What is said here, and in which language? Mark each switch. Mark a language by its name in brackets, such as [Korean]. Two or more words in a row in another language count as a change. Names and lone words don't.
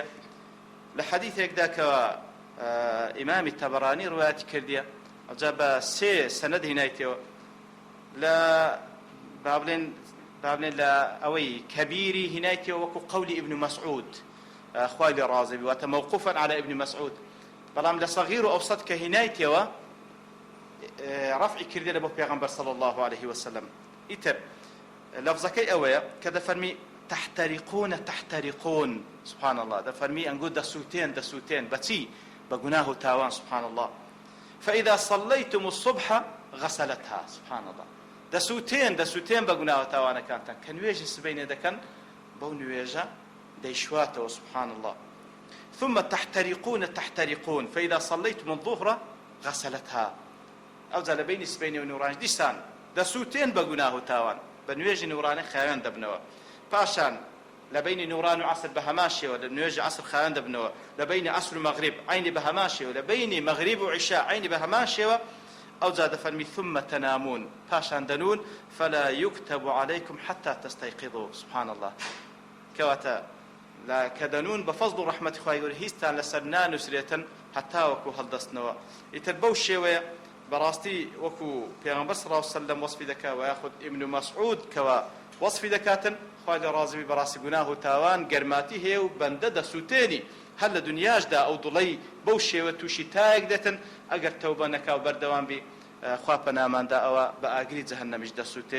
[Central Kurdish] لە حەدیثێکدا کەوە ئیمامی تەبەرانی ڕوایەتی کردیە ئەوجا بە 3 سەنەد هێنایتەوە لە با بڵێن لە ئەوەی کەبیری هێنایتەوە وەکو قەولی ئیبن مەسعود خوای لێ ڕازی بی واتە [Arabic] موقوفا على ابن مسعود، [Central Kurdish] بەڵام لە صغیر و ئەوسەط کە هێنایتەوە ڕەفعی کردێ لە بۆ پێغەمبەر [Arabic] صلی الله عليه وسلم. [Central Kurdish] ئیتر لەفزەکەی ئەوەیە کە دەفەرمی تحترقون [Arabic] سبحان الله، [Central Kurdish] دەفەرمی ئەنگۆ دەسووتێن بەچی؟ بە گوناه و تاوان [Arabic] سبحان الله. فإذا صليتم الصبح غسلتها سبحان الله، [Central Kurdish] دەسووتێن بە گوناه و تاوانەکانتان کە نوێژی سبەینێ دەکەن بەو نوێژە دەیشواتەوە [Arabic] سبحان الله. ثم تحترقون فإذا صليتم الظهر غسلتها، [Central Kurdish] ئەو جا لە بینی سبەینێ و نوڕانیش دیسان دەسووتێن بە گوناه و تاوان بە نوێژی نوڕانە خاوێن دەبنەوە، پاشان لە بینی نوڕان و عەسر بە هەمان شێوە لە نوێژی عەسر خاوێن دەبنەوە، لە بینی عەسر و مەغریب عینی بە هەمان شێوە، لە بینی مەغریب و عیشا عینی بە هەمان شێوە. ئەو جا دەفەرمی [Arabic] ثم تنامون، [Central Kurdish] پاشان دەنون [Arabic] فلا يكتب عليكم حتى تستيقظوا سبحان الله. [Central Kurdish] کەواتە کە دەنون بە فەزڵ و ڕەحمەتی خوای گەورە هیچتان لەسەر نانووسرێتن هەتا وەکو هەڵدەستنەوە. ئیتر بەو شێوەیە بەڕاستی وەکو پێغەمبەر [Arabic] صلی الله علیه وسلم [Central Kurdish] وەصفی دەکا و یاخود ئیبن مەسعود کەوە وەصفی دەکاتن خوای لێ ڕازی بی بەڕاستی گوناه و تاوان گەرماتی هەیە و بەندە دەسووتێنی هەر لە دنیاشدا ئەو دڵەی بەو شێوە تووشی تایەک دێتن ئەگەر تەوبە نەکا و بەردەوام بی خوا پەناماندا ئەوە بە ئاگری جەهەنەمیش دەسووتێ.